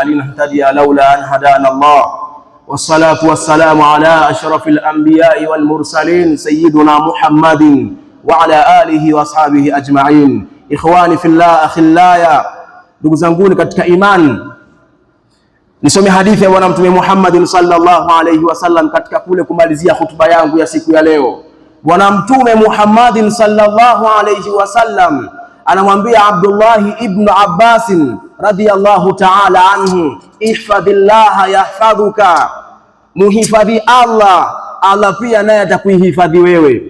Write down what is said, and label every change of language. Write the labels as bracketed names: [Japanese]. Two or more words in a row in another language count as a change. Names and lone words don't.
[Arabic] لنهتدي لولا أن هدانا الله, والصلاة والسلام على أشرف الأنبياء والمرسلين سيدنا محمد وعلى آله وأصحابه أجمعين. إخواني في الله, [Swahili] akhillaya, ndugu zanguni katika imani, nisome hadithi ya Bwana Mtume Muhammadin [Arabic] صلى الله عليه وسلم [Swahili] katika kule kumalizia hutuba yangu ya siku ya leo. Bwana Mtume Muhammadin [Arabic] صلى الله عليه وسلم [Swahili] anamwambia Abdullah ibn Abbas [Arabic] رضي الله تعالى عنه, احفظ الله يحفظك, [Swahili] muhifadhi Allah, Allah pia naye atakuhifadhi wewe.